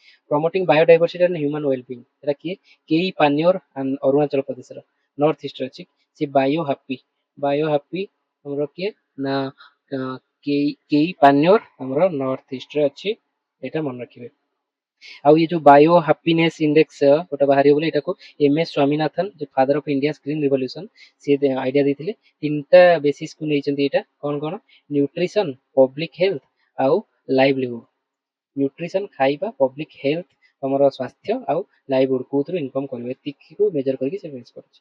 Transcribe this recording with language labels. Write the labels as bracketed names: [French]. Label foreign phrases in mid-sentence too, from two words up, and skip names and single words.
[English] promoting biodiversity and human wellbeing, [Odia] ଏଟା କିଏ, କେଇ ପାନିୟର ଅରୁଣାଚଳ ପ୍ରଦେଶର, ନର୍ଥ ଇଷ୍ଟରେ ଅଛି ସେ [English] bio happy [Odia] ଆମର କିଏ ନା କେଇ ପାନିୟର ଆମର ନର୍ଥ ଇଷ୍ଟରେ ଅଛି, ଏଇଟା ମନେ ରଖିବେ। ଆଉ [Hindi] ये जो [English] bio happiness index [Odia] ଗୋଟେ ବାହାରିବ ବୋଲି, ଏଟାକୁ MS ସ୍ୱାମୀନାଥନ, ଯେ [English] father of India green revolution, [Odia] ସେ ଆଇଡିଆ ଦେଇଥିଲେ। 3ଟା ବେସିସ୍ କୁ ନେଇଛନ୍ତି ଏଇଟା, କଣ କଣ, [English] nutrition, public health [Odia] ଆଉ ଲାଇଭଲିହୁଡ। ନ୍ୟୁଟ୍ରିସନ ଖାଇବା, [English] public health [Odia] ଆମର ସ୍ୱାସ୍ଥ୍ୟ, ଆଉ ଲାଇଭଲିହୁଡ କୋଉଥିରୁ ଇନକମ କରିବେ, ଏତିକିକୁ ମେଜର କରିକି ସେ ବେସ୍ କରୁଛି।